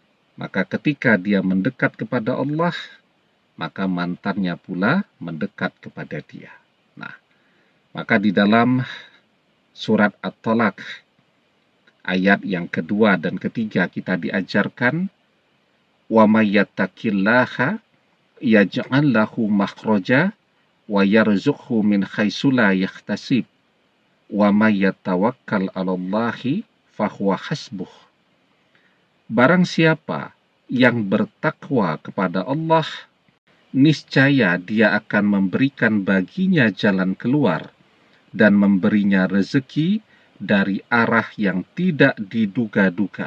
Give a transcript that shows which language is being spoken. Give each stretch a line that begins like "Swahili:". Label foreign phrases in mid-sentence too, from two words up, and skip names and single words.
Indonesian: Maka ketika dia mendekat kepada Allah, maka mantannya pula mendekat kepada dia. Nah, maka di dalam surat At-Thalaq ayat yang kedua dan ketiga kita diajarkan
Arabic: ومن يتق الله يجعل له مخرجا ويرزقه من حيث لا يحتسب ومن يتوكل على الله فهو حسبه.
Indonesian: Barang siapa yang bertakwa kepada Allah, niscaya dia akan memberikan baginya jalan keluar dan memberinya rezeki dari arah yang tidak diduga-duga.